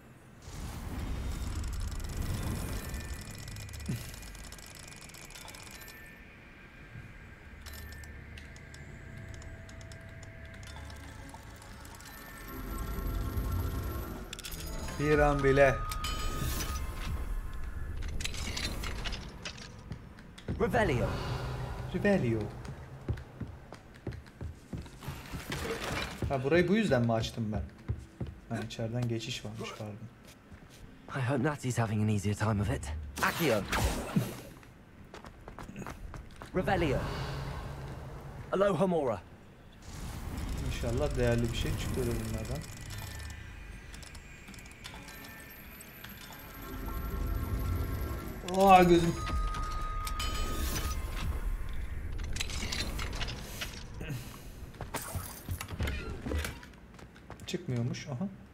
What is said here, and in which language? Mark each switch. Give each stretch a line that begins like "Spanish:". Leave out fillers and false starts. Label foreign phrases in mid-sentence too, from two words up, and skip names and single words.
Turkish: Bir an bile. Revelio. Revelio. Ha burayı bu yüzden mi açtım ben? Ha içeriden geçiş varmış pardon.
English: I hope Natty's having an easier time of it.
Turkish: Accio. Revelio. Alohomora. İnşallah değerli bir şey çıkıyor bunlardan. Aa gözüm. Çıkmıyormuş. Aha.